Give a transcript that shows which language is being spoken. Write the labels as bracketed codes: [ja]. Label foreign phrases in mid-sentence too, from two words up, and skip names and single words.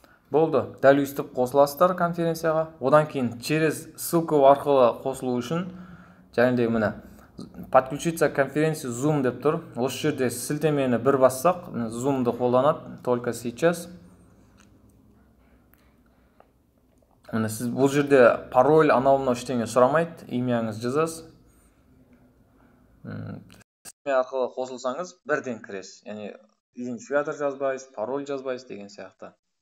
[kk] Болды, дәл өйстіп қосыласыздар конференцияға. Одан кейін [ru] через ссылка [kk] арқылы қосылу үшін және де міне [ru] подключиться к конференции [kk] Zoom деп тұр. Осы жерде сілтемені бір бассақ, Zoom'ды қолданады [ru] только сейчас. [kk] Міне сіз бұл жерде пароль анау ештеңе сұрамайды, имяңыз жазасыз. Сілтеме арқылы қосылсаңыз бірден кіресіз. Яғни идентификатор жазбайсыз, пароль жазбайсыз деген сияқты.